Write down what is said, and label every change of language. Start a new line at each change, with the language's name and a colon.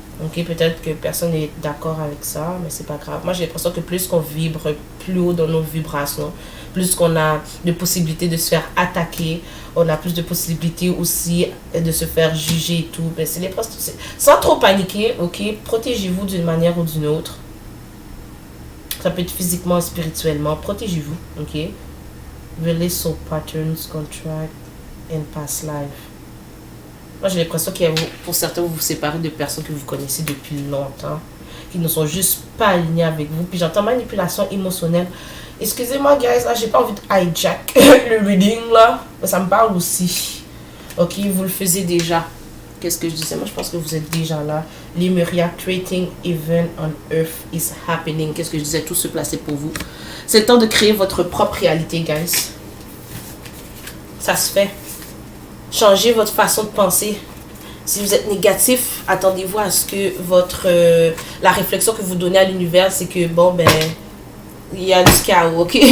French: Ok, peut-être que personne n'est d'accord avec ça, mais c'est pas grave. Moi, j'ai l'impression que plus qu'on vibre plus haut dans nos vibrations, plus qu'on a de possibilités de se faire attaquer, on a plus de possibilités aussi de se faire juger et tout. Mais c'est sans trop paniquer, ok? Protégez-vous d'une manière ou d'une autre. Ça peut être physiquement, spirituellement. Protégez-vous, ok?
English: Release all patterns, contract, and past life.
French: Moi, j'ai l'impression qu'il y a, pour certains, vous vous séparez de personnes que vous connaissez depuis longtemps, qui ne sont juste pas alignées avec vous. Puis j'entends manipulation émotionnelle. Excusez-moi, guys, là, j'ai pas envie de hijack le reading, là. Mais ça me parle aussi. Ok, vous le faisiez déjà. Qu'est-ce que je disais? Moi, je pense que vous êtes déjà là.
English: Lemuria, creating event on earth is happening.
French: Qu'est-ce que je disais? Tout se placer pour vous. C'est le temps de créer votre propre réalité, guys. Ça se fait. Changez votre façon de penser. Si vous êtes négatif, attendez-vous à ce que la réflexion que vous donnez à l'univers, c'est que, bon, ben, il y a du chaos, ok?